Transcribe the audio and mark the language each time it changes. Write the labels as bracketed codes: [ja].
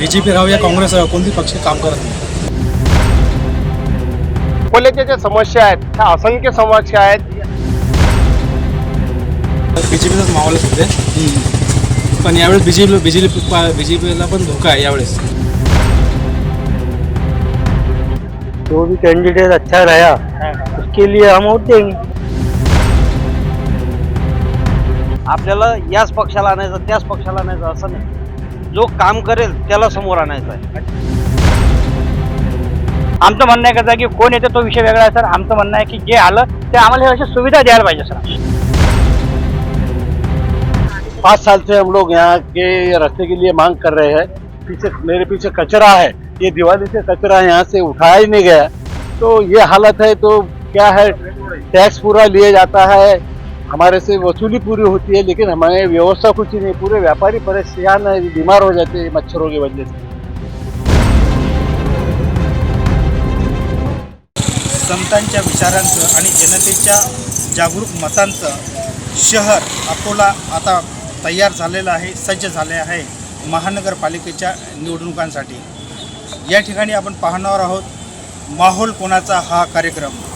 [mr] BJP राहू या काँग्रेस राहू कोणती पक्ष काम करत नाही. अकोल्याच्या ज्या समस्या आहेत त्या असंख्य समस्या आहेत. BJPचाच माहोल आहे सध्या, पण यावेळेस BJPला पण धोका आहे यावेळेस. [hi] जो भी कैंडिडेट अच्छा रहा उसके लिए हम वोट देंगे. [mr] आपल्याला याच पक्षाला आणायचं त्याच पक्षाला आणायचं असं नाही. जो काम करेल त्याला समोर आणायचं आहे. आमचं म्हणणं आहे का की कोण येते तो विषय वेगळा आहे सर. आमचं म्हणणं आहे की जे आलं ते आम्हाला अशी सुविधा द्यायला पाहिजे सर. [hi] 5 साल से हम लोग यहाँ के रास्ते के लिए मांग कर रहे हैं. मेरे पीछे कचरा है, ये दिवाली से कचरा यहाँ से उठाया ही नहीं गया. तो ये हालत है. तो क्या है, टैक्स पूरा लिया जाता है, हमारे से वसूली पूरी होती है, लेकिन हमारे व्यवस्था कुछ ही नहीं. पूरे व्यापारी परेशान है, बीमार हो जाते हैं मच्छरों की वजह से. [mr] संतांच्या विचारांचं आणि जनतेच्या जागरूक मतांचं शहर अकोला आता तयार झालेलं आहे, सज्ज झाले आहे महानगरपालिकेच्या निवडणुकांसाठी. या ठिकाणी आपण पाहणार आहोत माहोल कोणाचा हा कार्यक्रम.